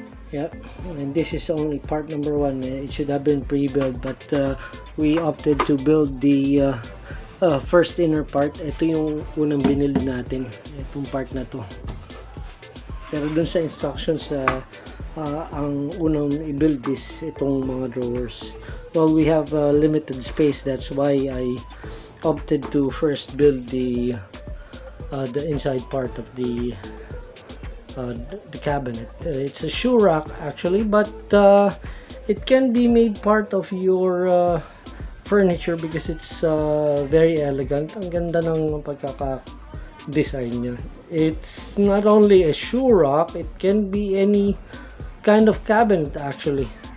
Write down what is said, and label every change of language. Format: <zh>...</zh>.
<en>Yep, and this is only part number 1. It should have been pre-built, but we opted to build the first inner part.</en> <tl>Ito yung unang binili natin, itong part na to. Pero dun sa instructions, ang unang i-build is itong mga drawers.</tl> <en>Well, we have limited space, that's why I opted to first build the inside part of the cabinet. It's a shoe rack actually, but it can be made part of your furniture because it's very elegant.</en> <tl>Ang ganda ng pagkaka-design niya.</tl> <en>It's not only a shoe rack, it can be any kind of cabinet actually.</en>